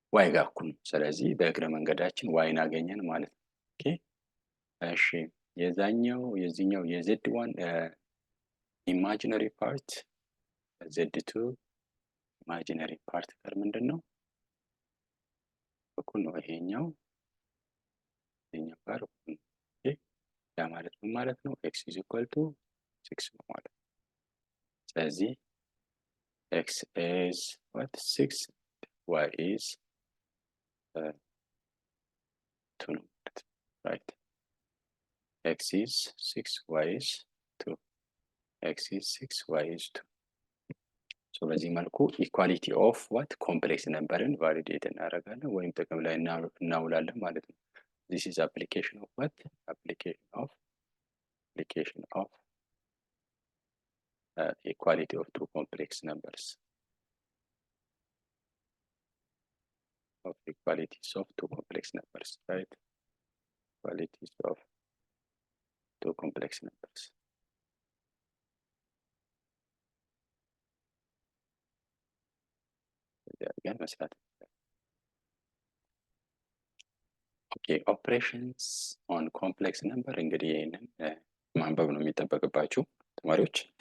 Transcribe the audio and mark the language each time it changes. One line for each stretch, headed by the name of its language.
Amharic: ጋር እኩል ነው። ስለዚህ በእግረ መንገዳችን y አገኘን ማለት ነው። ኦኬ እሺ የዚህኛው የz1 ኢማጂነሪ ፓርት z2 ኢማጂነሪ ፓርት ጋር ምንድነው እኩል ነው። ይሄኛው ጋር እኩል ነው። ኦኬ ያ ማለት ምን ማለት ነው?
English: x is equal to 6
Amharic: ነው ማለት ነው። ስለዚህ
English: x is what 6 y is 2 ነው right? x is 6 y is 2 x is 6 y is 2 ሶ
Amharic: በዚህ መልኩ
English: ኢኳሊቲ ኦፍ ዋት ኮምፕሌክስ ነምበርን ቫሊዴት
Amharic: እናደርጋለን ወይም ጥቅም ላይ እናውላለን ማለት ነው።
English: this is application of what application of equality of two complex numbers of equalities of two complex numbers right? Equalities of two complex numbers again
Amharic: መስራት
English: ኦኬ ኦፕሬሽንስ ኦን ኮምፕሌክስ ነምበር
Amharic: እንግዲህ ይሄንን ማንበብ ነው የሚጠበቅባችሁ ተማሪዎች።